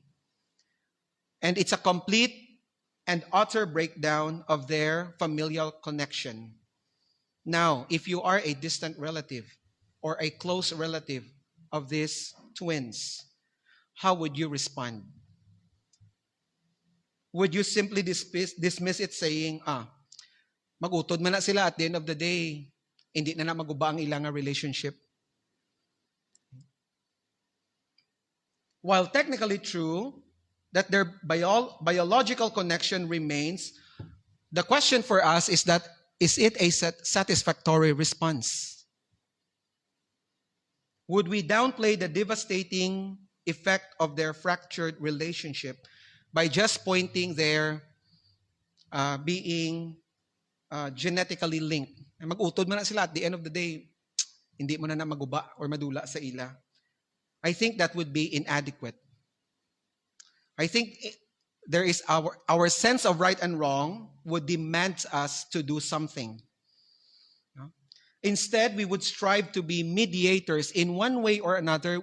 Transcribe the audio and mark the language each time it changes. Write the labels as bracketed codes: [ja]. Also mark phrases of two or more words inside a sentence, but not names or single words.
[en] And it's a complete and utter breakdown of their familial connection. Now, if you are a distant relative or a close relative of these twins, how would you respond? Would you simply dismiss it saying, [hil] magutod man na sila [en] at the end of the day, [hil] hindi na maguba ang ilang relationship? [en] While technically true that their biological connection remains, the question for us is that, is it a satisfactory response? Would we downplay the devastating effect of their fractured relationship by just pointing their being genetically linked? [hil] Mag-utod man na sila [en] at the end of the day, [hil] hindi mo na maguba or madula sa ila. [en] I think that would be inadequate. I think there is our sense of right and wrong would demand us to do something. Instead, we would strive to be mediators in one way or another.